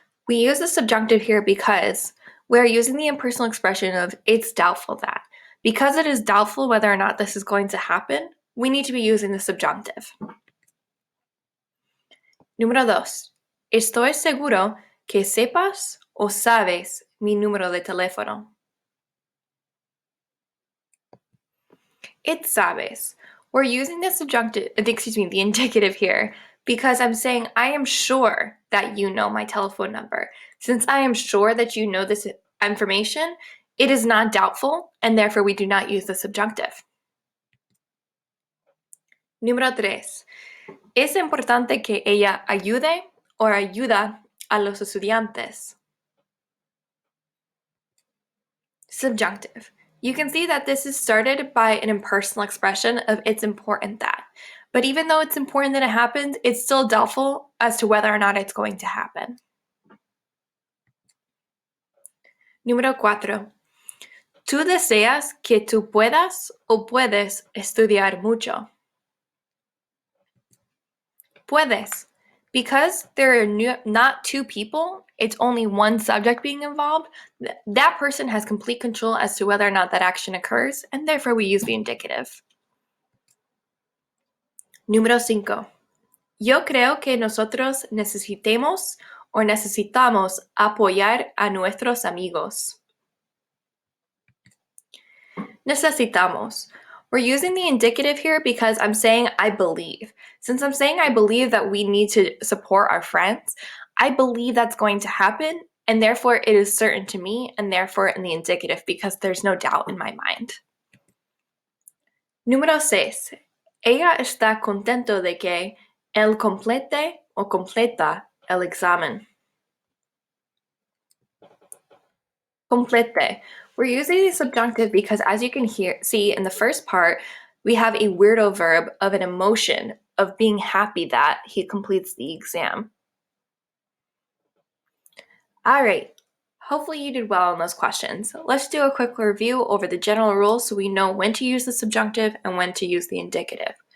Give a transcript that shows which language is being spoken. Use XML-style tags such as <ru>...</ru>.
<en>We use the subjunctive here because we're using the impersonal expression of it's doubtful that. Because it is doubtful whether or not this is going to happen, we need to be using the subjunctive.</en> <es>Número 2. Estoy seguro que sepas o sabes mi número de teléfono. It sabes.</es> <en>We're using the indicative here because I'm saying I am sure that you know my telephone number. Since I am sure that you know this information, it is not doubtful, and therefore we do not use the subjunctive.</en> <es>Número 3. Es importante que ella ayude o ayuda a los estudiantes.</es> <en>Subjunctive. You can see that this is started by an impersonal expression of it's important that. But even though it's important that it happens, it's still doubtful as to whether or not it's going to happen.</en> <es>Número 4. Tú deseas que tú puedas o puedes estudiar mucho. Puedes.</es> <en>Because there are not two people, it's only one subject being involved, that person has complete control as to whether or not that action occurs, and therefore we use the indicative.</en> <es>Número 5. Yo creo que nosotros necesitamos apoyar a nuestros amigos. Necesitamos.</es> <en>We're using the indicative here because I'm saying I believe. Since I'm saying I believe that we need to support our friends, I believe that's going to happen, and therefore it is certain to me, and therefore in the indicative because there's no doubt in my mind.</en> <es>Número 6. Ella está contento de que él complete o completa el examen. Complete.</es> <en>We're using the subjunctive because, as you can see in the first part, we have a weirdo verb of an emotion of being happy that he completes the exam. All right, hopefully you did well on those questions. Let's do a quick review over the general rules so we know when to use the subjunctive and when to use the indicative.</en>